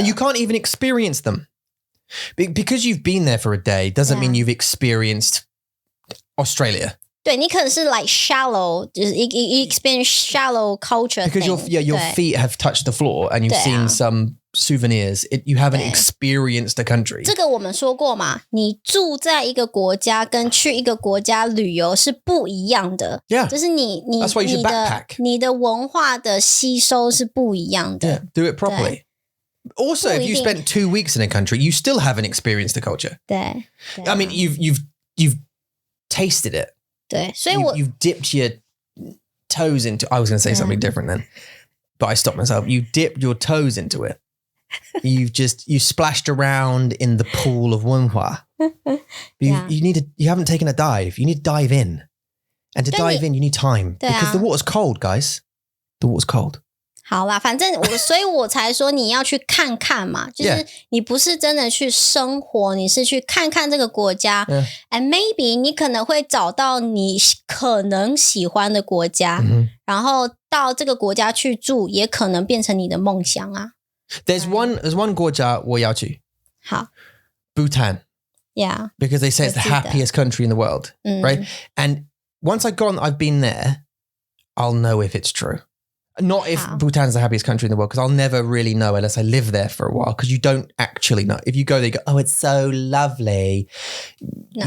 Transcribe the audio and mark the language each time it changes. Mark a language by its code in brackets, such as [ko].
[en] And you can't even experience them. Because you've been there for a day doesn't mean you've experienced Australia. [zh] 对，你可能是 [en] like shallow， [zh] 就是 [en] you experience shallow culture Because your feet have touched the floor and you've seen some souvenirs. You haven't experienced the country. [zh] 这个我们说过嘛，你住在一个国家跟去一个国家旅游是不一样的。 [en] Yeah. [zh] 就是 [en] That's why you should backpack. [zh] 你的文化的吸收是不一样的。 [en] Yeah, do it properly. Also, if you spent 2 weeks in a country, you still haven't experienced the culture. [zh] 对。 [en] I mean, you've tasted it. [zh] 对，所以 [en] You've dipped your toes into... I was going to say something different then, but I stopped myself. You dipped your toes into it. You splashed around in the pool of 文化. You haven't taken a dive. You need to dive in. And to dive in, you need time. Because the water's cold, guys. The water's cold. [zh] 好啦，反正所以我才说你要去看看嘛，就是你不是真的去生活，你是去看看这个国家。 [en] And maybe [zh] 你可能会找到你可能喜欢的国家，然后到这个国家去住，也可能变成你的梦想啊。 [en] There's one [zh] 国家我要去。好 [en] Bhutan. Yeah. Because they say it's the happiest country in the world, right? And once I've been there, I'll know if it's true. Not if Bhutan's the happiest country in the world, because I'll never really know unless I live there for a while, because you don't actually know. If you go there, you go, oh, it's so lovely. No.